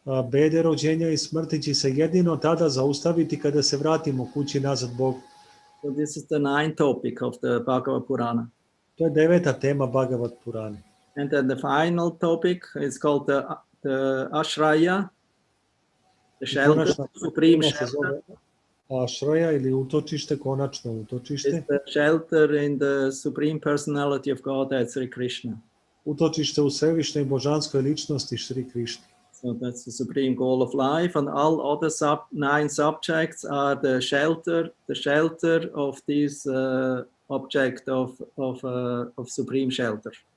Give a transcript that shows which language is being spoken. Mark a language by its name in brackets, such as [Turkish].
[Serbian] Bede rođenja i smrti će se jedino tada zaustaviti kada se vratimo kući nazad Bogu. [English] So this is the 9th topic of the Bhagavad Purana. [Serbian] To je 9. tema Bhagavad Purane. [English] And then the final topic is called the Ashraya, the shelter, supreme shelter. [Serbian] Ashraya ili utočište, konačno utočište. [English] It's the shelter in the supreme personality of God, that's Sri Krishna. [Serbian] Utočište u svevišnjoj božanskoj ličnosti Sri Krishna. [English] So that's the supreme goal of life, and all other 9 subjects are the shelter of this object of supreme shelter.